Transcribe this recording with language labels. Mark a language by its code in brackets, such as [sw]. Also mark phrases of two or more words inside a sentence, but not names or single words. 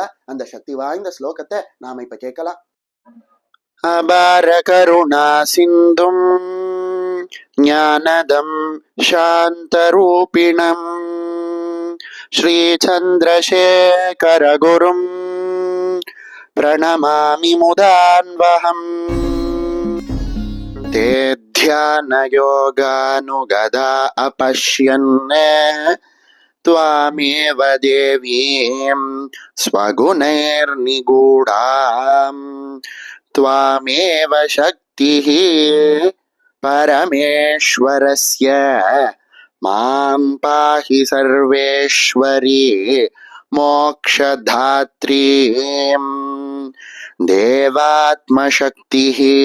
[ta] அந்த சக்தி வாய்ந்த ஸ்லோகத்தை நாம இப்ப கேட்கலாம். [sa] अपार करुणा सिन्धुं ज्ञानदं शान्तरूपिणं श्री चन्द्रशेखर गुरुं प्रणमामि मुदान्वहम् ते ध्यानयोगानुगदा अपश्यन् त्वामेव देवीं स्वगुणैर्निगूढाम् त्वामेव शक्तिः परमेश्वरस्य मां पाहि सर्वेश्वरी मोक्षधात्रीम् देवात्मशक्तिः